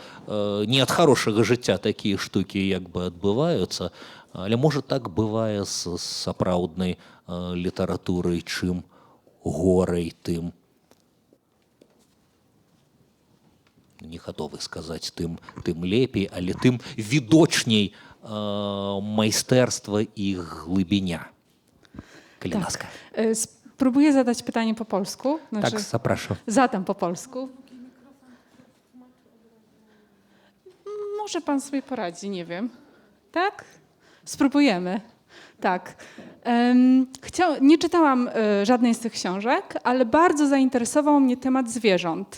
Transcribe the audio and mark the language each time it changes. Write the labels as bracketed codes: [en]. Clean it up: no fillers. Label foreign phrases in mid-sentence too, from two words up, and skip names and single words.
[be] Не ад хорошага жыцця такія штукі як бы адбываюцца, але можа так бывае з сапраўднай літаратурай, чым горай, тым не гатовы сказаць, тым лепей, але тым відочней майстэрства і глыбіня. Калі ласка. [pl] Spróbuję zadać pytanie po polsku. Tak, zapraszam. Zadam po polsku. Może pan sobie poradzi, nie wiem. Tak? Spróbujemy. Tak. Nie czytałam żadnej z tych książek, ale bardzo zainteresował mnie temat zwierząt,